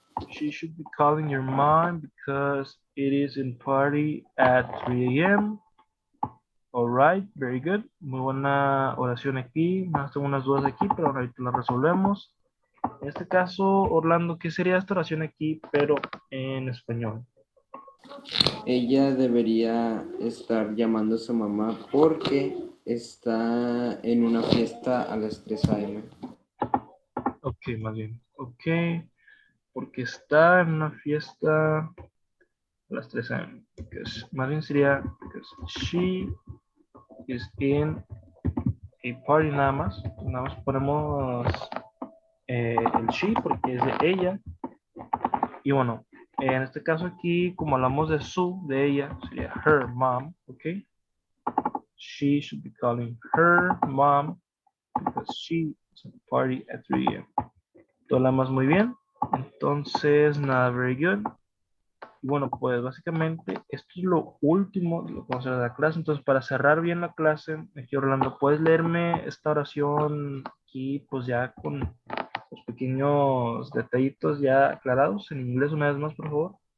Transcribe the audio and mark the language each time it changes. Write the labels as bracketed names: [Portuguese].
[English] She should be calling your mom because it is in party at 3 a.m. All right, very good. [Spanish] Muy buena oración aquí. Más tengo unas dudas aquí, pero ahorita las resolvemos. En este caso, Orlando, ¿qué sería esta oración aquí, pero en español? Ella debería estar llamando a su mamá porque está en una fiesta a las 3 AM. Ok, más bien. Ok, porque está en una fiesta a las 3 a.m. Más bien sería, [English] because she is in a party [Spanish] nada más. Nada más ponemos el she porque es de ella. Y bueno, en este caso aquí, como hablamos de su, de ella, sería her mom, ok. [English] She should be calling her mom because she is at a party at 3 a.m. [Spanish] Todo lo más muy bien. Entonces, nada, [English] very good. [Spanish] Y bueno, pues básicamente esto es lo último de lo que vamos a hacer de la clase. Entonces, para cerrar bien la clase, aquí Orlando, ¿puedes leerme esta oración aquí, pues ya con los pequeños detallitos ya aclarados en inglés una vez más, por favor.